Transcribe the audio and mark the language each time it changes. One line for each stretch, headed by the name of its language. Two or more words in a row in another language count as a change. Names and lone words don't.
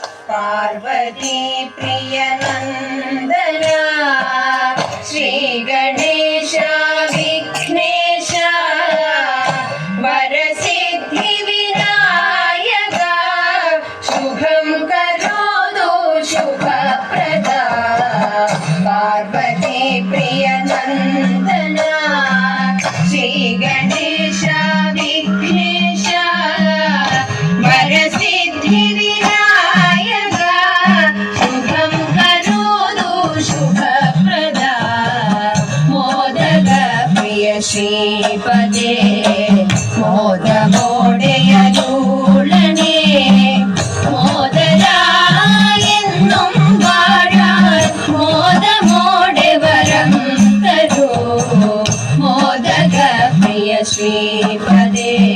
Sanskrit: पार्वती प्रिय नंदना श्री गणेश विघ्नेश वरसिद्धि विनायका शुभं करोतु शुभप्रदा पार्वती प्रिय नंदना श्री गणेश विघ्नेश वरसिद्धि विनायका शुभं करोतु शुभप्रदा मोदक प्रिय श्रीपदे
Malayalam: മോദമോടെയരുളണേ മോദരായെന്നും വാഴാൻ മോദമോടെ വരം തരൂ
Sanskrit: मोदक प्रिय श्रीपदे